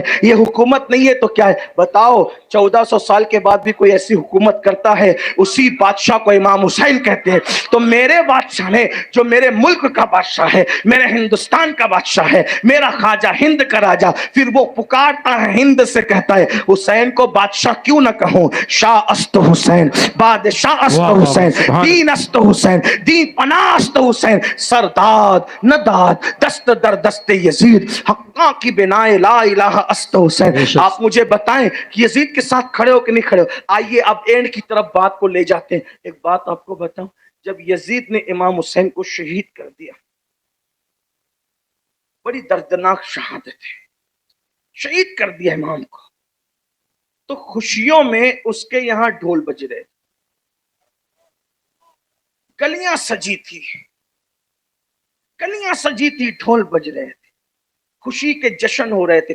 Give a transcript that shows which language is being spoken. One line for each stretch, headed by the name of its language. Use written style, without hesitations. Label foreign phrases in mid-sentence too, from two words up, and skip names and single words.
Urdu: یہ حکومت نہیں ہے تو کیا ہے؟ بتاؤ 1400 سال کے بعد بھی کوئی ایسی حکومت کرتا ہے؟ اسی بادشاہ کو امام حسین کہتے ہیں. تو میرے بادشاہ نے، جو میرے ملک کا بادشاہ ہے، میرے ہندوستان کا بادشاہ ہے، میرا خواجہ ہند کا راجہ، پھر وہ پکارتا ہے ہند سے، کہتا ہے حسین کو بادشاہ کیوں نہ کہوں؟
Persian: شاہ است حسین، بادشاہ است حسین، دین است حسین، دین پناہ است حسین، سرداد نداد دست در دست یزید، حقاں کی بنائے لا الہ است حسین.
Urdu: آپ مجھے بتائیں کہ یزید کے ساتھ کھڑے ہو کہ نہیں کھڑے ہو؟ آئیے اب اینڈ کی طرف بات کو لے جاتے ہیں. ایک بات آپ کو بتاؤں، جب یزید نے امام حسین کو شہید کر دیا، بڑی دردناک شہادت ہے، شہید کر دیا امام کو، تو خوشیوں میں اس کے یہاں ڈھول بج رہے، گلیاں سجی تھی، گلیاں سجی تھی، ڈھول بج رہے تھے، خوشی کے جشن ہو رہے تھے.